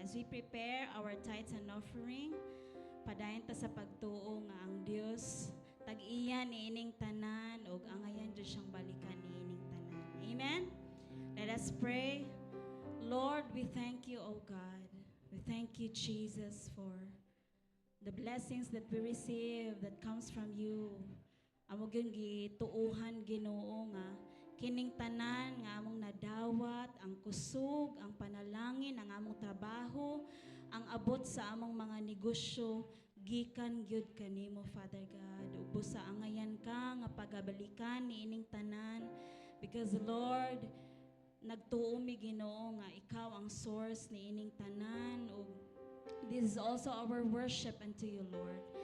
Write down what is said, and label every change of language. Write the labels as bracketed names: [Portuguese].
[English] As we prepare our tithes and offering, [Cebuano] padayon ta sa pagtuo nga ang Dios tag-iya niining tanan ug angayan jud siyang balikan niining tanan. [English] Amen. Let us pray. Lord, we thank you, O God. We thank you, Jesus, for the blessings that we receive that comes from you. [Cebuano] Amo gyud gituuhan Ginoo nga kining tanan nga among nadawat, ang kusog, ang panalangin, ang among trabaho, ang abot sa among mga negosyo, gikan gyud kanimo, [English] Father God. [Cebuano] Ug busa angayan ka nga pagabalikan niining tanan [English] because Lord, [Cebuano] nagtuo mi Ginoo nga ikaw ang source niining tanan ug [English] this is also our worship unto you, Lord.